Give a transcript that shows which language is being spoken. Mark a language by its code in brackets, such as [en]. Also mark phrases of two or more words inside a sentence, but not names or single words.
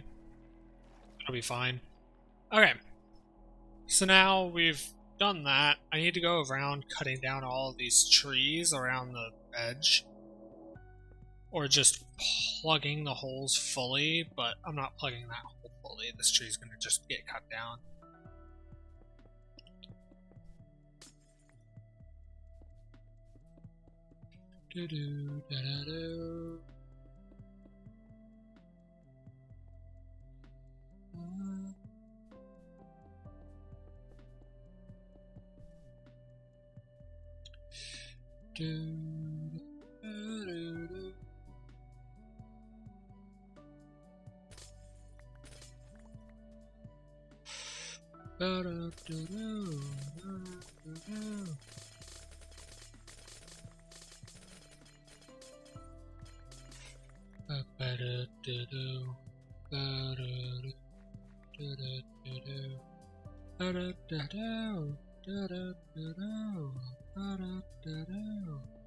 [en] It'll be fine. Okay. So now we've done that. I need to go around cutting down all of these trees around the edge. Or just plugging the holes fully, but I'm not plugging that hole fully. This tree's gonna just get cut down. Do-do, da-da-do. Do-do-do-do. Da-da-do-do, da-da-do-do. Ba-ba-da-do-do, ba-da-do, da-da-do-do, ba-da-da-do, da-da-do-do, ba-da-da-do.